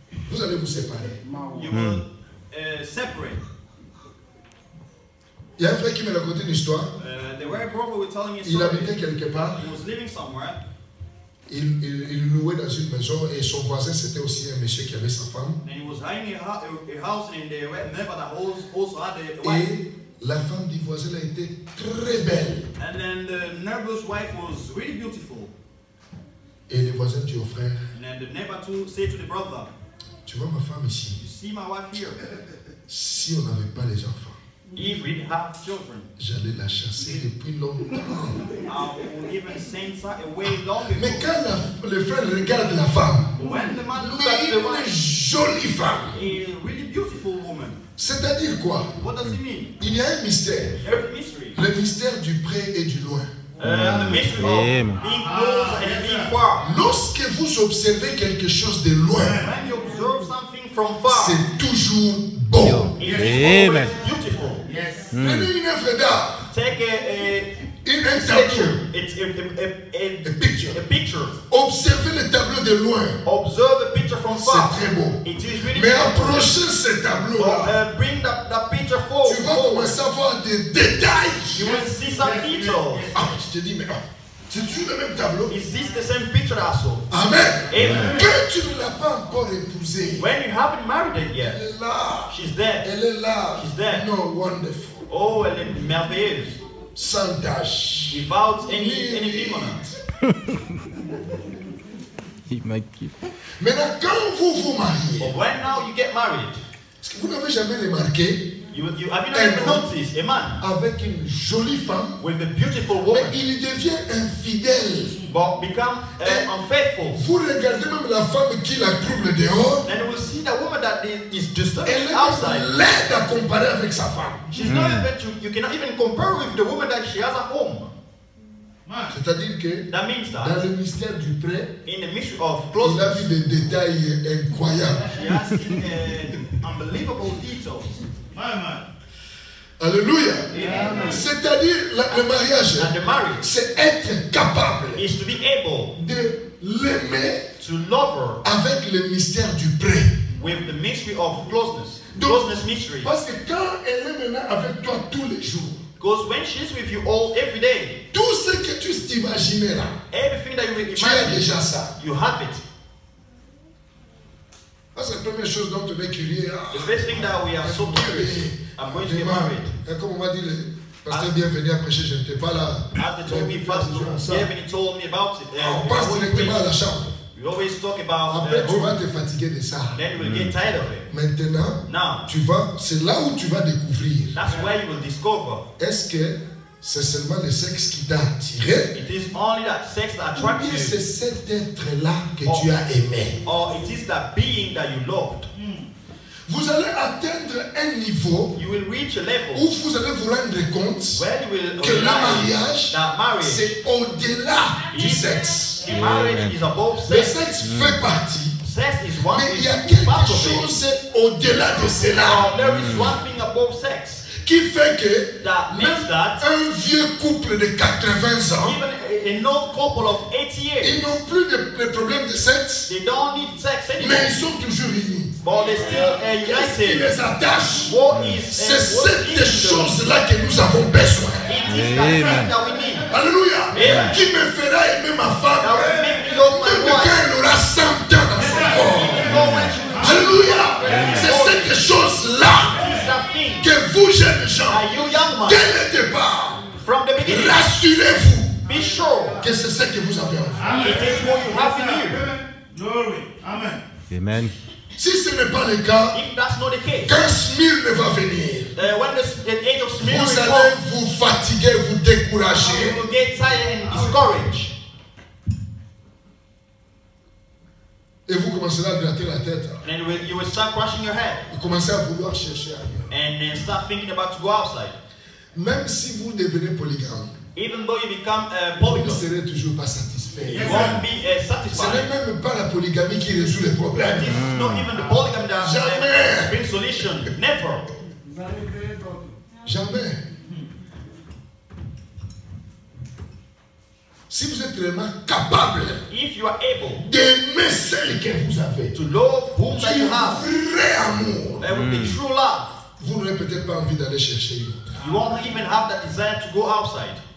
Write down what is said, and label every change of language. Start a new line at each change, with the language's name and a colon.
French: vous allez vous séparer.
English: you will separate.
French: Il y a un frère qui me racontait une histoire.
English: The way brother was telling me a
French: Il
English: story.
French: habitait quelque part.
English: He was living somewhere.
French: Il louait dans une maison et son voisin c'était aussi un monsieur qui avait sa femme.
English: And he was hiding a house and the neighbor that also had a wife.
French: Et la femme du voisin a été très belle.
English: And then the neighbor's wife was really beautiful.
French: Et le voisin dit au frère,
English: And then the neighbor too said to the brother,
French: tu vois ma femme ici,
English: you see my wife here?
French: si on n'avait pas les enfants,
English: If we didn't have children,
French: j'allais la chasser depuis longtemps.
English: I would even send her away long ago.
French: Mais quand le frère regarde la femme,
English: When the man looked
French: mais
English: at the
French: une
English: wife,
French: jolie femme.
English: a really beautiful woman.
French: C'est-à-dire quoi?
English: What does it mean?
French: Il y a un mystère.
English: There's a mystery.
French: Le mystère du près et du loin.
English: The mystery of Amen. being close and being far.
French: Lorsque vous observez quelque chose de loin,
English: When you observe something from far,
French: c'est toujours beau.
English: it is Amen. always beautiful.
French: Prenez une œuvre d'art,
English: Take
French: un
English: a
French: tableau,
English: picture. It's a picture. a picture.
French: Observez le tableau de loin,
English: Observe a picture from far.
French: c'est très beau.
English: It is really
French: Mais
English: beautiful.
French: approchez ce tableau-là,
English: Bring that picture forward.
French: tu vas commencer à voir des détails.
English: You will see some details.
French: Ah, tu te dis, mais c'est toujours le même tableau.
English: Is this the same picture also? Amen. Amen.
French: Quand tu ne l'as pas encore épousée,
English: When you haven't married it
French: elle
English: yet,
French: est là.
English: she's there.
French: Elle est là.
English: She's there. No, wonderful.
French: Oh, elle est merveilleuse. Sans tache.
English: Without anything on her.
French: Il m'a kiffé. Maintenant, quand vous vous mariez,
English: But when now you get married,
French: est-ce que vous n'avez jamais remarqué,
English: you have you ever noticed a man
French: avec une jolie femme,
English: with a beautiful
French: mais
English: woman
French: il devient infidèle.
English: but become unfaithful?
French: Vous regardez même la femme qui la trouble dehors,
English: Then you will see the woman that is disturbing
French: elle
English: outside.
French: est laide à comparer avec sa femme.
English: She's not even you cannot even compare with the woman that she has at home.
French: C'est-à-dire que
English: That means
French: dans
English: that
French: le mystère du prêt,
English: in the mystery of
French: il a
English: closeness,
French: vu des détails incroyables.
English: she has seen unbelievable details.
French: Alléluia.
English: Amen.
French: C'est-à-dire le mariage,
English: And the marriage
French: c'est être capable
English: is to be able
French: de l'aimer
English: to love her
French: avec le mystère du prêt.
English: with the mystery of closeness.
French: Donc,
English: Closeness mystery.
French: parce que quand elle est maintenant avec toi tous les jours,
English: Because when she's with you all every day,
French: tout ce que tu t'imaginais là,
English: everything that you will
French: tu as
English: imagine,
French: déjà ça.
English: you have it.
French: Ça, c'est la première chose dont on est curieux.
English: The first thing that we are so curious, I'm going to get married.
French: Et comme on m'a dit, le pasteur bienvenu à prêcher, je n'étais pas là.
English: As they told me first, Kevin told me about it.
French: On passe directement à la chambre.
English: We always talk about
French: Après, tu vas te fatiguer de ça.
English: then you will get tired of it.
French: Maintenant,
English: Now,
French: c'est là où tu vas découvrir.
English: that's where you will discover
French: Est-ce que c'est seulement le sexe qui t'a attiré?
English: it is only that sex that
French: Ou
English: attracts
French: bien c'est
English: you,
French: cet être-là que tu as aimé?
English: or it is that being that you loved.
French: Vous allez atteindre un niveau
English: You will reach a level
French: où vous allez vous rendre compte
English: where you will
French: que le
English: realize
French: mariage,
English: that marriage,
French: c'est au-delà du sexe.
English: the marriage is above
French: Le
English: sex.
French: sexe fait partie,
English: Sex is one
French: mais il y a
English: is part
French: quelque
English: of it.
French: chose au-delà de cela
English: There is one thing above sex
French: qui fait que
English: that
French: même
English: makes that
French: un vieux couple de 80 ans,
English: even an old couple of 80 years,
French: ils n'ont plus de problème de sexe,
English: they don't need sex
French: mais
English: anymore,
French: ils sont toujours unis.
English: but they still
French: Qu'est-ce qui
English: united.
French: les attache?
English: What is
French: C'est
English: what
French: cette
English: is
French: chose-là que nous avons besoin.
English: it is that thing that we need
French: Alléluia.
English: Amen.
French: Qui me fera aimer ma
English: that
French: femme
English: will make me love my
French: même
English: wife.
French: quand elle aura 100 ans dans son corps.
English: Even though when she
French: Alléluia. C'est cette chose-là
English: It's that thing
French: que vous, jeunes gens,
English: that you young man,
French: dès le départ,
English: from the beginning,
French: rassurez-vous
English: be sure
French: que c'est ce que vous avez envie.
English: it is what you have in you. Glory. Amen. Amen.
French: Si ce n'est pas le cas,
English: If that's not the case,
French: quand Smyrne va venir,
English: when the age of Smyrna
French: vous
English: will
French: allez
English: come,
French: vous fatiguer, vous décourager.
English: you will get tired and discouraged.
French: Et vous commencerez à gratter la tête.
English: And then you will start crushing your head
French: Vous commencez à vouloir chercher ailleurs.
English: and then start thinking about to go outside.
French: Même si vous devenez polygame,
English: Even though you become
French: vous ne
English: polygamy,
French: serez toujours pas satisfait.
English: you won't be
French: Ce n'est
English: satisfied.
French: même pas la polygamie qui résout les problèmes.
English: This is not even the polygamy that
French: Jamais.
English: brings solution. Never.
French: Jamais. Si vous êtes vraiment capable
English: If you are able
French: d'aimer celle que vous avez,
English: to love whom that
French: du
English: you have,
French: vrai amour,
English: with the true love,
French: vous n'aurez peut-être pas envie d'aller chercher une autre.
English: you won't even have that desire to go outside.